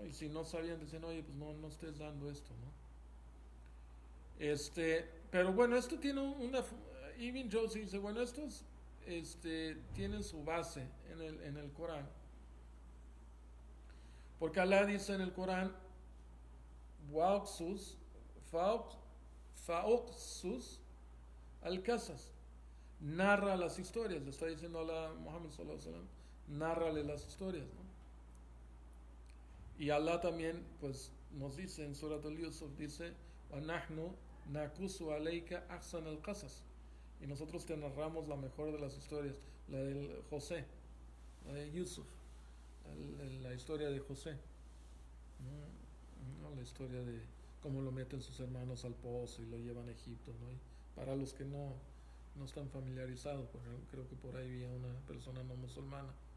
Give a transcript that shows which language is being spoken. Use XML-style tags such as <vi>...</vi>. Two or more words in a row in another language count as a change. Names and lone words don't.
<es>Y si no sabían, decían, oye, pues no estés dando esto, ¿no? Pero bueno, esto tiene Ibn Jauzi dice, bueno, estos tienen su base en el Corán. Porque Allah dice en el Corán, Waqsus, Fauqsus al-Qasas. Narra las historias, le está diciendo a Muhammad</es> <ar>صلى الله عليه وسلم,</ar> <es>nárrale las historias, ¿no? Y Allah también, pues, nos dice en Surat al-Yusuf, dice,</es> <ar>وَنَحْنُ نَقُصُ عَلَيْكَ أَحْسَنَ الْقَصَصِ.</ar> <es>Y nosotros te narramos la mejor de las historias, la del José, la de Yusuf, la historia de José, ¿no? La historia de cómo lo meten sus hermanos al pozo y lo llevan a Egipto, ¿no? Y para los que no están familiarizados, porque creo que por ahí había una persona no musulmana.</es>